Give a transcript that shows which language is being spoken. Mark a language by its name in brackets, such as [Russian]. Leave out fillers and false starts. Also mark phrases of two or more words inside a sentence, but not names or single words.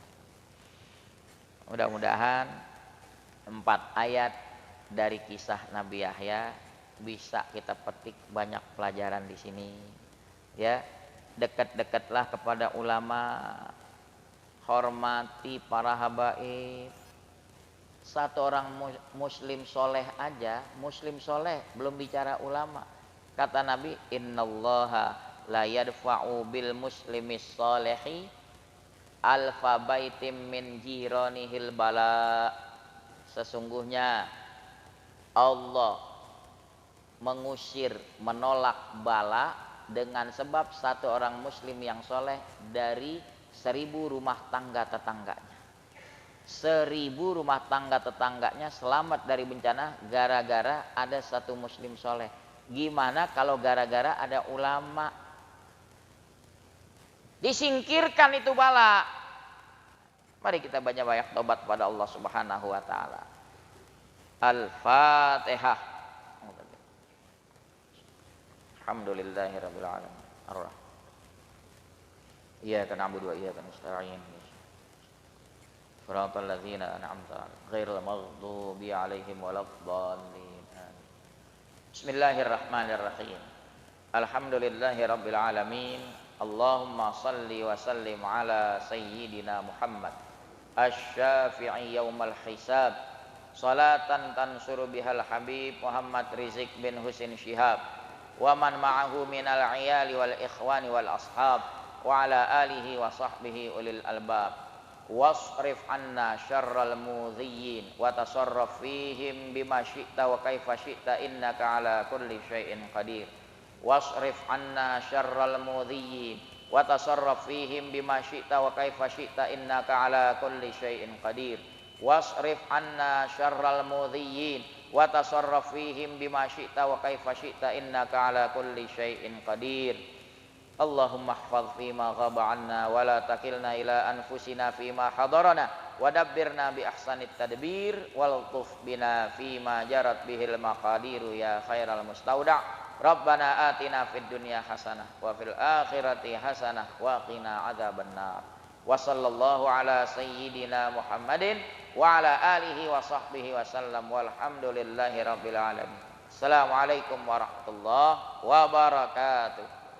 [Indonesian] Mudah-mudahan 4 ayat dari kisah Nabi Yahya bisa kita petik banyak pelajaran di sini. Ya, dekat-dekatlah kepada ulama, hormati para habaib. Satu orang muslim soleh aja, muslim soleh, belum bicara ulama. Kata Nabi, [Arabic] إن الله لا يدفع بالمسلم الصالح ألف بيت من جيرانه البلاء. [Indonesian] Sesungguhnya Allah mengusir, menolak bala dengan sebab satu orang muslim yang soleh dari 1000 rumah tangga tetangganya. 1000 rumah tangga tetangganya selamat dari bencana gara-gara ada satu muslim soleh. Gimana kalau gara-gara ada ulama? Disingkirkan itu bala. Mari kita banyak-banyak tobat pada Allah [Arabic] سبحانه وتعالى. Al-Fatihah. الحمد لله رب العالمين. Ar-Rahman. إياك نعبد وإياك نستعين. صراط الذين أنعمت عليهم غير المغضوب عليهم ولا الضالين. بسم الله الرحمن الرحيم. الحمد لله رب العالمين. اللهم صل وسلم على سيدنا محمد الشافع يوم الحساب, صلاة تنصر بها الحبيب محمد رزق بن حسين شهاب ومن معه من العيال والإخوان والأصحاب وعلى آله وصحبه أولي الألباب. واصرف عنا شر المؤذيين وتصرف فيهم بما شئت وكيف شئت إنك على كل شيء قدير. واصرف عنا شر المؤذيين وتصرف فيهم بما شئت وكيف شئت إنك على كل شيء قدير. واصرف عنا شر المؤذيين وتصرف فيهم بما شئت وكيف شئت إنك على كل شيء قدير. اللهم احفظ فيما غاب عنا ولا تكلنا إلى أنفسنا فيما حضرنا ودبرنا بأحسن التدبير والطف بنا فيما جرت به المقادير يا خير المستودع'. ربنا آتنا في الدنيا حسنة وفي الآخرة حسنة وقنا عذاب النار. وصلى الله على سيدنا محمد وعلى آله وصحبه وسلم والحمد لله رب العالمين. السلام عليكم ورحمة الله وبركاته.